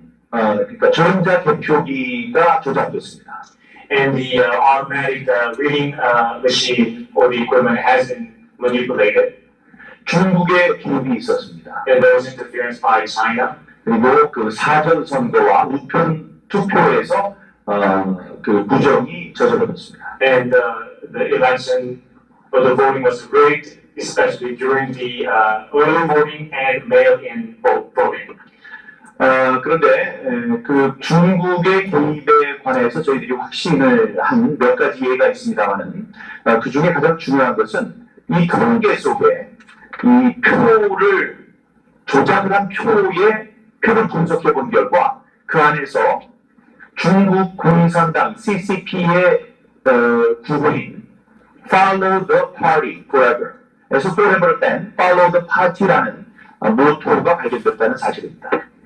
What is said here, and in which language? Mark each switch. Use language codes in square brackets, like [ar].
[ko] 그러니까 전자 개표기가 조작됐습니다. [en] And the automatic reading machine or the equipment has been manipulated. [ko] 중국의 개입이 있었습니다. [en] And there was interference by China. [ko] 그리고 그 사전 선거와 우편 투표에서 그 부정이 저질렀습니다. [en] And the election or the voting was rigged, especially during the early voting and mail-in voting. [ko] 그런데 그 중국의 개입에 관해서 저희들이 확신을 한 몇 가지 예가 있습니다만은 그 중에 가장 중요한 것은 이 통계 속에 이 표를 조작을 한 표를 분석해 본 결과 그 안에서 중국 공산당 CCP의 구호인 [en] Follow the Party Forever [ko] 에서 forever를 뺀 [en] Follow the Party [ko] 라는 모토가 발견됐다는 사실입니다.